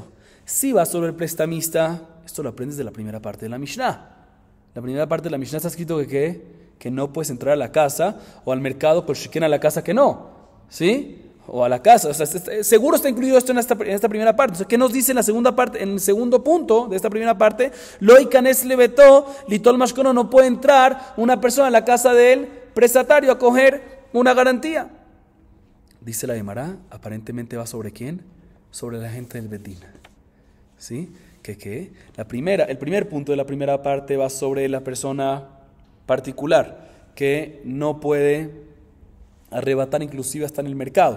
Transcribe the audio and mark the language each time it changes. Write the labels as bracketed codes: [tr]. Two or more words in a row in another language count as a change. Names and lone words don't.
[es] Si va sobre el prestamista, esto lo aprendes de la primera parte de la Mishnah. La primera parte de la Mishnah está escrito que no puedes entrar a la casa o al mercado, pero si quieren a la casa que no. ¿Sí? o a la casa. O sea, seguro está incluido esto en esta primera parte. O sea, ¿qué nos dice en la segunda parte? En el segundo punto de esta primera parte, [he] lo ikanes levetó, litol mashkono, [es] no puede entrar una persona a la casa del prestatario a coger una garantía. Dice la Gemara, aparentemente va sobre ¿quién? Sobre la gente del Bedín. ¿Sí? ¿Qué? El primer punto de la primera parte va sobre la persona particular, que no puede arrebatar inclusive hasta en el mercado.